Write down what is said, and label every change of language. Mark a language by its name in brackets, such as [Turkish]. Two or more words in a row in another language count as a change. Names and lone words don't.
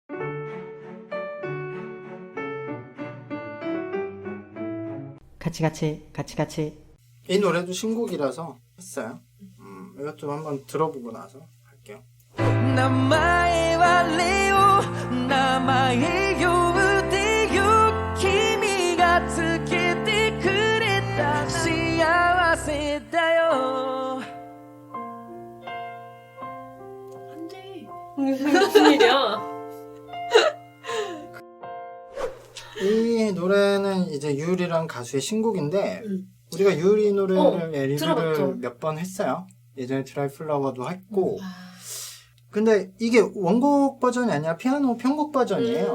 [Korean] 같이. 이 노래도 신곡이라서 했어요. 이것도 한번 들어보고 나서 할게요. [Japanese] 名前はレオ名前呼ぶでよ君がつけてくれた幸せだよ [Korean] 한지 무슨 일이야? 이 노래는 이제 유리랑 가수의 신곡인데 우리가 유리 노래를 리뷰를 들어봤죠. 몇 번 했어요. 예전에 드라이 플라워도 했고 근데 이게 원곡 버전이 아니라 피아노 편곡 버전이에요.